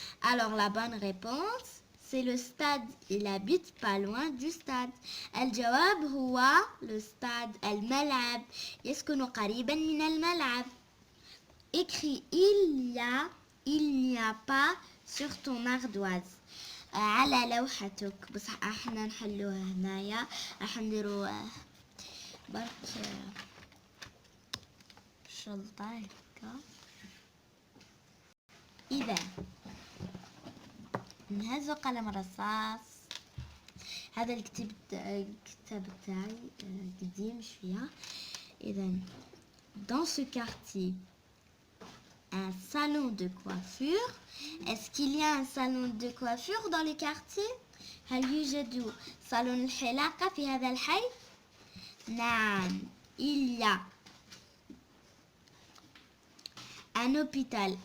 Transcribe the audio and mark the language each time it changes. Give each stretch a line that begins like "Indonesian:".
French: Alors la bonne réponse, c'est le stade. Il habite pas loin du stade.
Arabic: الجواب هو le stade. الملعب يسكن قريبا من الملعب.
French: Écris il n'y a pas sur ton ardoise.
Arabic: على لوحتك. بصح احنا نحلوها هنايا. راح نديرو برك شلطة هكا. إذا نهزو قلم رصاص. هذا الكتاب تاعي قديم شوية.
French: إذا dans ce quartier un salon de coiffure. Est-ce qu'il y a un salon de coiffure dans le quartier؟
Arabic: هل يوجد صالون الحلاقة في هذا الحي؟ نعم
French: il y a un hôpital.